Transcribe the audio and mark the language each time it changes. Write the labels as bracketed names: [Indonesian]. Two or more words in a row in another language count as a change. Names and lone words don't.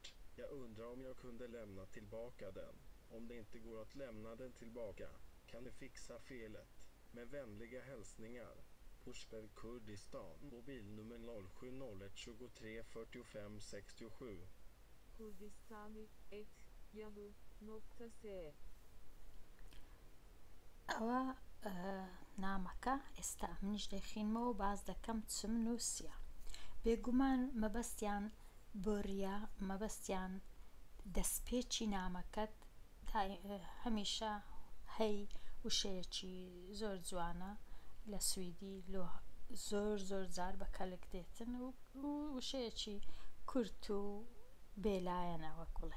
[Swedish] Jag undrar om jag kunde lämna tillbaka den. Om det inte går att lämna den tillbaka, kan du fixa felet? Med vänliga hälsningar. Pushper Kurdistan. Mobilnummer 0701 23 45 67. Kurdistani@yahoo.se [Central Kurdish] ئەوە نامەکە ئێستا منیش دەخینمەوە باز دەکەم چم نووسیە بێگومان مەبەستیان بۆریە، مەبەستیان دەستپێکی نامەکەت هەمیشە هەی وشەیەکی زۆر جوانە لە سویدی زۆر جار بە کەلک دێتن و وشەیەکی کورت و بێلایەنە وەک بڵێ.